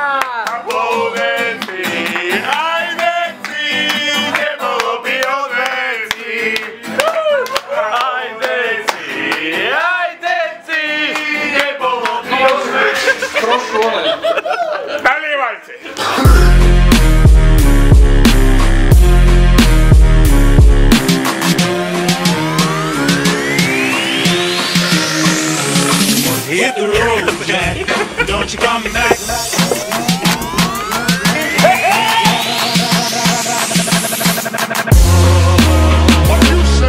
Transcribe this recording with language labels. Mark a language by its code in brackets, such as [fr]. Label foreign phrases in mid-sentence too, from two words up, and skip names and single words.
[sk] Aj veci, nebolo by od veci. Aj deci, Nebolo by od veci. Trošku ale. Nalievajte. [en] Hit the road, Jack. Don't you come back. What you say?